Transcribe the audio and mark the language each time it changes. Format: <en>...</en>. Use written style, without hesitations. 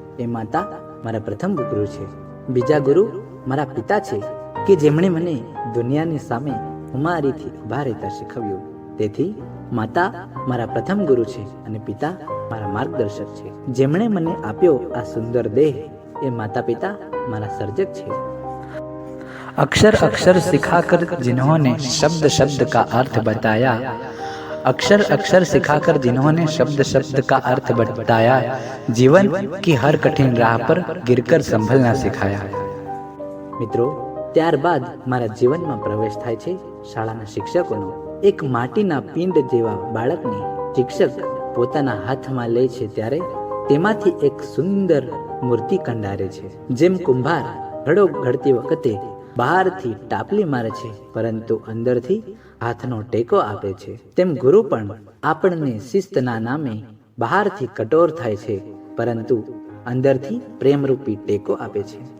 <gu>એ માતા મારા પ્રથમ ગુરુ છે. બીજા ગુરુ મારા પિતા છે, કે જેમણે મને દુનિયાની સામે હુમારીથી ઉભા રહેતા શીખવ્યું. તેથી માતા મારા પ્રથમ ગુરુ છે અને પિતા મારા માર્ગદર્શક છે. જેમણે મને આપ્યો આ સુંદર દેહ, એ માતા પિતા મારા સર્જક છે.</gu> <hi>अक्षर अक्षर सिखाकर जिन्होंने शब्द शब्द का अर्थ बताया, अक्षर अक्षर सिखाकर जिन्होंने शब्द शब्द का अर्थ बताया, जीवन की हर कठिन राह पर गिरकर संभलना सिखाया.</hi> <gu>મિત્રો, ત્યારબાદ મારા જીવનમાં પ્રવેશ થાય છે શાળાના શિક્ષકોનો. એક માટીના પિંડ જેવા બાળકને શિક્ષક પોતાના હાથમાં લે છે ત્યારે તેમાંથી એક સુંદર મૂર્તિ કંડારે છે. જેમ કુંભાર ઘડો ઘડતી વખતે બહારથી ટાપલી મારે છે, પરંતુ અંદરથી હાથનો ટેકો આપે છે, તેમ ગુરુ પણ આપણને શિસ્તના નામે બહારથી કઠોર થાય છે, પરંતુ અંદરથી પ્રેમરૂપી ટેકો આપે છે.</gu>